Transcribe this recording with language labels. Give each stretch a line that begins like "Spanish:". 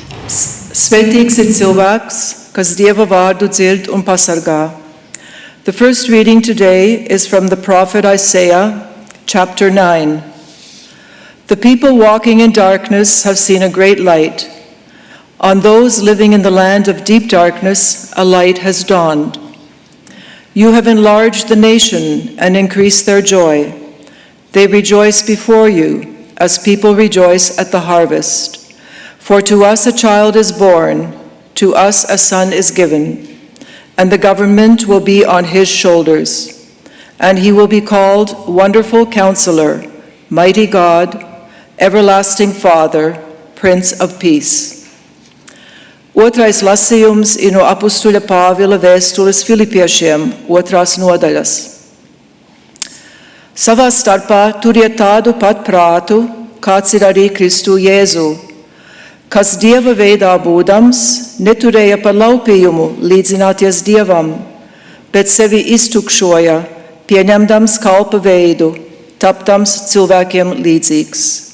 Latvian: Svētīgs ir cilvēks, kas Dieva vārdu dzird un pasargā.
English: The first reading today is from the prophet Isaiah, chapter 9. The people walking in darkness have seen a great light. On those living in the land of deep darkness, a light has dawned. You have enlarged the nation and increased their joy. They rejoice before you, as people rejoice at the harvest. For to us a child is born, to us a son is given, and the government will be on his shoulders. And he will be called Wonderful Counselor, Mighty God, Everlasting Father, Prince of Peace.
Latvian: Otrais lasījums ir no apustuļa Pāvila vēstules Filipiešiem, 2. nodaļas. Savā starpā turiet tādu pat prātu, kāds ir arī Kristu Jēzu, kas Dieva veidā būdams, neturēja par laupījumu līdzināties Dievam, bet sevi iztukšoja, pieņemdams kalpa veidu, tapdams cilvēkiem līdzīgs.